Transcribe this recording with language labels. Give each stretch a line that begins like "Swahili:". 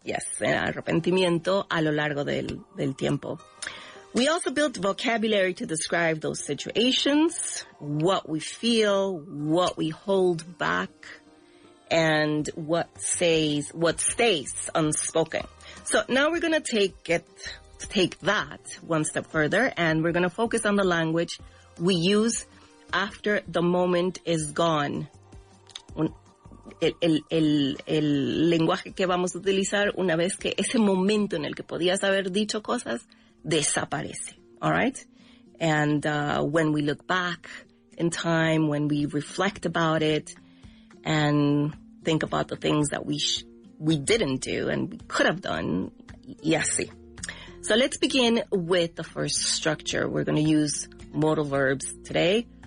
Spanish: Yes, arrepentimiento a lo largo del tiempo.
English: We also built vocabulary to describe those situations, what we feel, what we hold back, and what stays unspoken. So now we're going to take that one step further, and we're going to focus on the language we use after the moment is gone.
Spanish: El lenguaje que vamos a utilizar una vez que ese momento en el que podías haber dicho cosas desaparece.
English: All right? And when we look back in time, when we reflect about it and think about the things that we didn't do and we could have done, yes. So let's begin with the first structure. We're going to use modal verbs today.